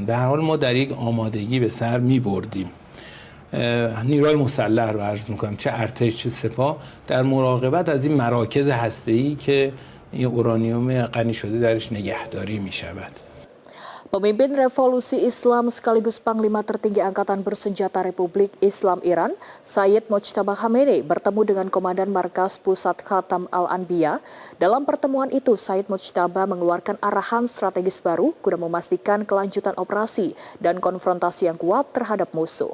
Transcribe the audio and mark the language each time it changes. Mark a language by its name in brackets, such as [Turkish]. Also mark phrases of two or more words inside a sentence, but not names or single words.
[Persian] به هر حال ما در یک آمادگی به سر می‌بردیم. نیروهای مسلح رو عرض میکنم، چه ارتش چه سپاه، در مراقبت از این مراکز هسته‌ای که این اورانیوم غنی شده درش نگهداری میشود. [Indonesian] Pemimpin Revolusi Islam sekaligus Panglima tertinggi Angkatan Bersenjata Republik Islam Iran, Sayyid Mojtaba Khamenei bertemu dengan Komandan Markas Pusat Khatam Al-Anbiya. Dalam pertemuan itu, Sayyid Mojtaba mengeluarkan arahan strategis baru guna memastikan kelanjutan operasi dan konfrontasi yang kuat terhadap musuh.